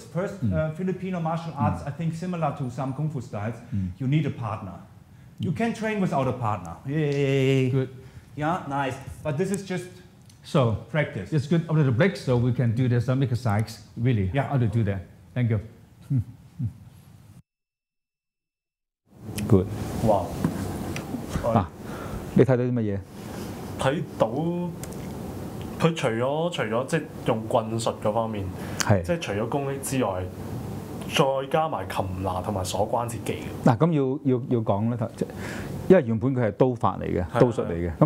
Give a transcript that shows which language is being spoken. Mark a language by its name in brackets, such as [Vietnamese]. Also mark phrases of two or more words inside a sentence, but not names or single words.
[English] First, Filipino martial arts, I think similar to some Kung Fu styles, you need a partner. You can train without a partner. Yay. Good. Yeah, nice. But this is just practice. It's good after the break, so we can do the some exercise, really, how to do that. Thank you. Good. Wow. [Cantonese] 你睇到啲乜嘢？睇到佢除咗即係用棍術嗰方面，即係除咗功力之外，再加埋擒拿同埋鎖關節技。嗱，咁要講咧，因為原本佢係刀法嚟嘅，刀術嚟嘅。